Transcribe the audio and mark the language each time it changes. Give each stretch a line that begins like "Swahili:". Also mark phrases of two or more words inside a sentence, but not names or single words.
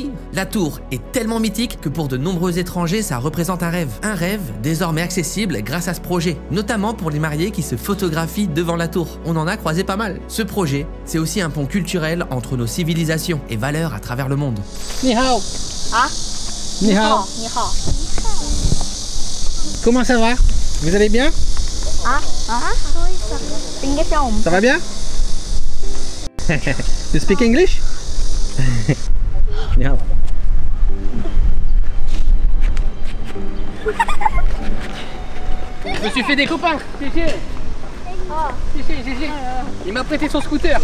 French: La tour est tellement mythique que pour de nombreux étrangers, ça représente un rêve. Un rêve désormais accessible grâce à ce projet, notamment pour les mariés qui se photographient devant la tour. On en a croisé pas mal. Ce projet, c'est aussi un pont culturel entre nos civilisations et valeurs à travers le monde.
Chinese: 你好. Ah? 你好. 你好。
French: comment ça va? Vous allez bien? Ça va bien?
English: You speak English? Yeah.
French: Je me suis fait des copains. Chichi. Il m'a prêté son scooter.